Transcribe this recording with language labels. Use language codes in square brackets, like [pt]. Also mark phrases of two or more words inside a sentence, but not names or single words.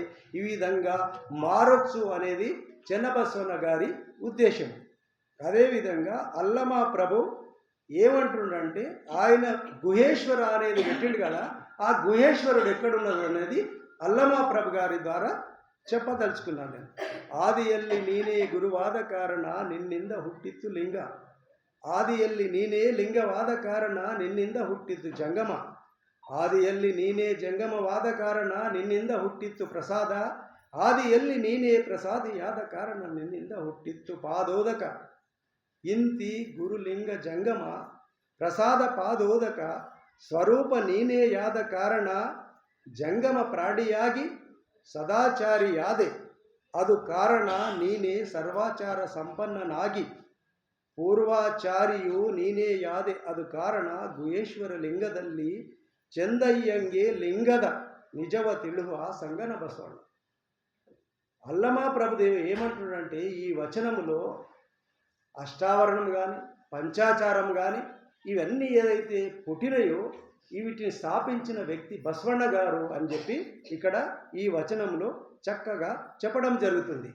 [te] ఈ విధంగా మారొచ్చు అనేది చెన్నబసవన్న గారి ఉద్దేశం. అదేవిధంగా అల్లమా ప్రభు ఏమంటుండంటే ఆయన గుహేశ్వర అనేది పెట్టిండు కదా, ఆ గుహేశ్వరుడు ఎక్కడున్నది అనేది అల్లమా ప్రభు గారి ద్వారా చెప్పదలుచుకున్నాను నేను. [kn] ఆదిಯಲ್ಲಿ ನೀನೇ ಗುರುವಾದ ಕಾರಣ ನಿನ್ನಿಂದ ಹುಟ್ಟಿತ್ತು ಲಿಂಗ, ಆದಿಯಲ್ಲಿ ನೀನೇ ಲಿಂಗವಾದ ಕಾರಣ ನಿನ್ನಿಂದ ಹುಟ್ಟಿತ್ತು ಜಂಗಮ, ಆದಿಯಲ್ಲಿ ನೀನೇ ಜಂಗಮವಾದ ಕಾರಣ ನಿನ್ನಿಂದ ಹುಟ್ಟಿತ್ತು ಪ್ರಸಾದ, ಆದಿಯಲ್ಲಿ ನೀನೇ ಪ್ರಸಾದಿಯಾದ ಕಾರಣ ನಿನ್ನಿಂದ ಹುಟ್ಟಿತ್ತು ಪಾದೋದಕ. ಇಂತಿ ಗುರುಲಿಂಗ ಜಂಗಮ ಪ್ರಸಾದ ಪಾದೋದಕ ಸ್ವರೂಪ ನೀನೇಯಾದ ಕಾರಣ ಜಂಗಮ ಪ್ರಾಣಿಯಾಗಿ ಸದಾಚಾರಿಯಾದೆ, ಅದು ಕಾರಣ ನೀನೇ ಸರ್ವಾಚಾರ ಸಂಪನ್ನನಾಗಿ ಪೂರ್ವಾಚಾರಿಯು ನೀನೇಯಾದೆ, ಅದು ಕಾರಣ ಗುಹೇಶ್ವರ ಲಿಂಗದಲ್ಲಿ ಚಂದಯ್ಯಂಗೆ ಲಿಂಗದ ನಿಜವ ತೆಲುಗು ಸಂಗನ బసవಣ್ణ. [te] అల్లమా ప్రభుదేవి ఏమంటున్నాడంటే ఈ వచనములో అష్టావరణం కానీ పంచాచారం కానీ ఇవన్నీ ఏదైతే పుట్టినాయో వీటిని స్థాపించిన వ్యక్తి బసవಣ್ణ గారు అని చెప్పి ఇక్కడ ఈ వచనంలో చక్కగా చెప్పడం జరుగుతుంది.